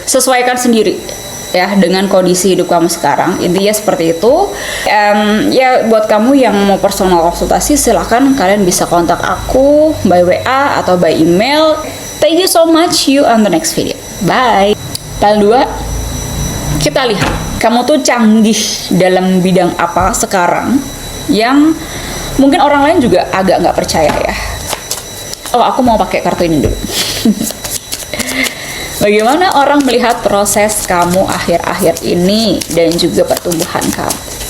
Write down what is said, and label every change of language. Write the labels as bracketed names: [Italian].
[Indonesian] Sesuaikan sendiri ya dengan kondisi hidup kamu sekarang, intinya seperti itu. Ya buat kamu yang mau personal konsultasi, silahkan kalian bisa kontak aku by WA atau by email. [English] Thank you so much, you on the next video, bye. [Indonesian] Tanggal 2 kita lihat kamu tuh canggih dalam bidang apa sekarang yang mungkin orang lain juga agak nggak percaya ya. Oh, aku mau pakai kartu ini dulu. Bagaimana orang melihat proses kamu akhir-akhir ini dan juga pertumbuhan kamu?